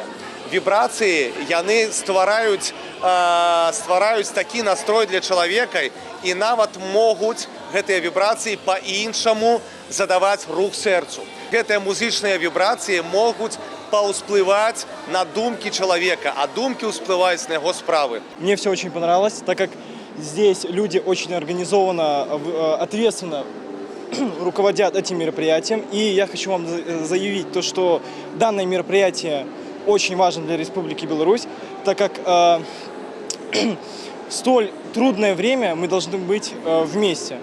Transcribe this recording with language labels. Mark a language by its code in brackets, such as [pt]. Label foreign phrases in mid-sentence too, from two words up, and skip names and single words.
[be] Вібрацыі, яны ствараюць такі настрой для чалавека і нават могуць гэтыя вібрацыі па-іншаму задаваць рух сэрцу. Гэтыя музычныя вібрацыі могуць [ru] поусплывать на думки человека, а думки усплывают на его справы. Мне все очень понравилось, так как здесь люди очень организованно, ответственно руководят этим мероприятием. И я хочу вам заявить то, что данное мероприятие очень важно для Республики Беларусь, так как столь трудное время мы должны быть вместе.